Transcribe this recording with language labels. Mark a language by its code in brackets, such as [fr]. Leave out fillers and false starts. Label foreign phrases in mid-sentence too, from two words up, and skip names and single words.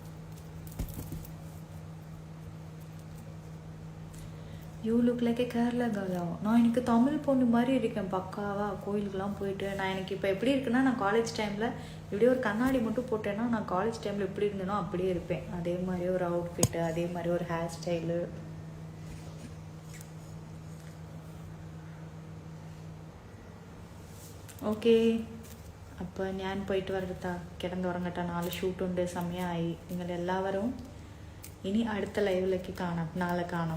[en] You look like a Kerala girl. [ta] நான் எனக்கு தமிழ் பொண்ணு மாதிரி இருக்கேன் பக்காவாக. கோயிலுக்கெலாம் போயிட்டு நான் எனக்கு இப்போ எப்படி இருக்குன்னா, நான் [en] college time [ta] இப்படியே ஒரு கண்ணாடி மட்டும் போட்டேன்னா நான் [en] college time [ta] எப்படி இருந்தேனோ அப்படியே இருப்பேன். அதே மாதிரி ஒரு அவுட்ஃபிட்டு, அதே மாதிரி ஒரு [en] hair style. [ml] ഓക്കെ, അപ്പോൾ ഞാൻ പോയിട്ട് വരട്ടാ, കിടന്നുറങ്ങട്ടെ. 4 ഷൂട്ടുണ്ട്, സമയമായി. നിങ്ങളെല്ലാവരും ഇനി അടുത്ത ലൈവിലേക്ക് കാണാം, നാളെ കാണാം.